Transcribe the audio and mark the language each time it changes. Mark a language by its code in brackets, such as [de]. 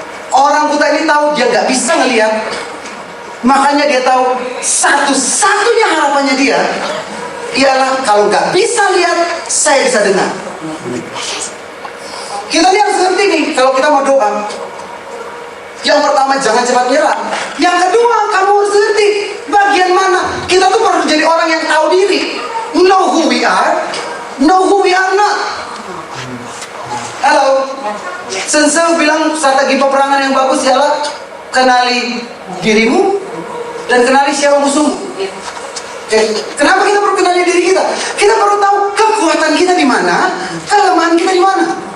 [id] Orang buta ini tahu dia nggak bisa ngelihat, makanya dia tahu satu-satunya harapannya dia ialah kalau nggak bisa lihat, saya bisa dengar. Kita lihat seperti ini kalau kita mau doa. Yang pertama, jangan cepat menyerah. Yang kedua, kamu harus ngerti bagian mana. Kita tuh perlu jadi orang yang tahu diri. [en] Know who we are, know who we are not. [id] Halo. Sensei bilang strategi peperangan yang bagus ialah kenali dirimu dan kenali siapa musuhmu. Kenapa kita perlu kenali diri kita? Kita perlu tahu kekuatan kita di mana, kelemahan kita di mana.